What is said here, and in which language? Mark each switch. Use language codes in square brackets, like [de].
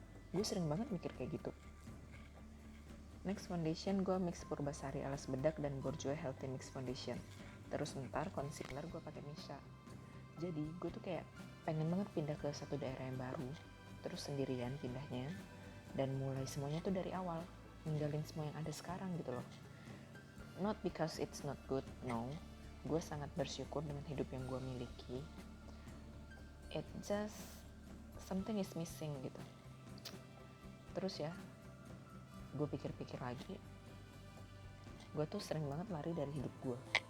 [id] Gue sering banget mikir kayak gitu. [en] Next foundation, [id] gue mix Purbasari alas bedak dan Bourjois Healthy Mix Foundation. Terus ntar concealer gue pakai Misha. Jadi gue tuh kayak pengen banget pindah ke satu daerah yang baru, terus sendirian pindahnya, dan mulai semuanya tuh dari awal, ninggalin semua yang ada sekarang gitu loh. [en] Not because it's not good, no. [id] Gue sangat bersyukur dengan hidup yang gue miliki. [en] It just something is missing [id] gitu. Terus ya, gue pikir-pikir lagi, gue tuh sering banget lari dari hidup gue.